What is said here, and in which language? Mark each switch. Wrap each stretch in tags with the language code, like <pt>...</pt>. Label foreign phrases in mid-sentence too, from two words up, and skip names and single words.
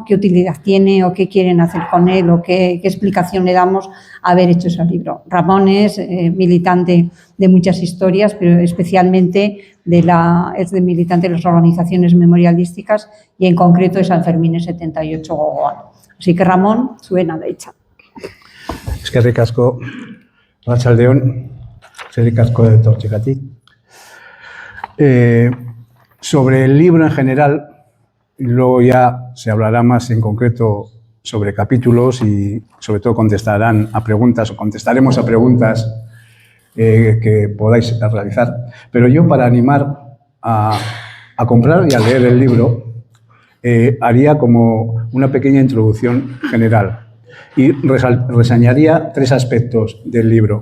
<es>¿Qué utilidad tiene o qué quieren hacer con él o qué explicación le damos a haber hecho ese libro? Ramón es militante de muchas historias, pero especialmente es militante de las organizaciones memorialísticas y en concreto de San Fermín 78 Gogoan. Así que Ramón, suena de hecha.</es> <eu>Eskerrik asko, Arratsaldeon, eskerrik asko de etortzeagatik.</eu> <es>Sobre el libro en general, luego ya se hablará más en concreto sobre capítulos y sobre todo contestarán a preguntas o contestaremos a preguntas que podáis realizar. Pero yo para animar a comprar y a leer el libro haría como una pequeña introducción general y reseñaría 3 aspectos del libro.</es>